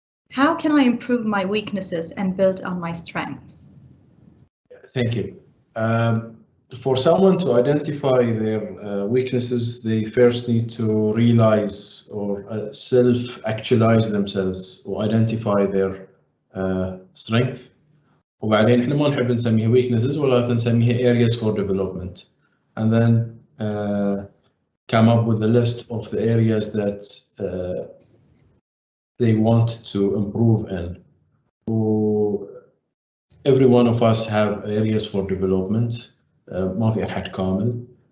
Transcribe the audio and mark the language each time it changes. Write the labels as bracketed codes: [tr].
[en] How can I improve my weaknesses and build on my strengths? Thank you. For someone to identify their weaknesses, they first need to realize or self-actualize themselves or identify their strength. [ar] وبعدين احنا ما نحب نسميها weaknesses ولكن نسميها [en] areas for development. And then come up with a list of the areas that they want to improve in. Every one of us have areas for development. [ar] ما في أحد كامل.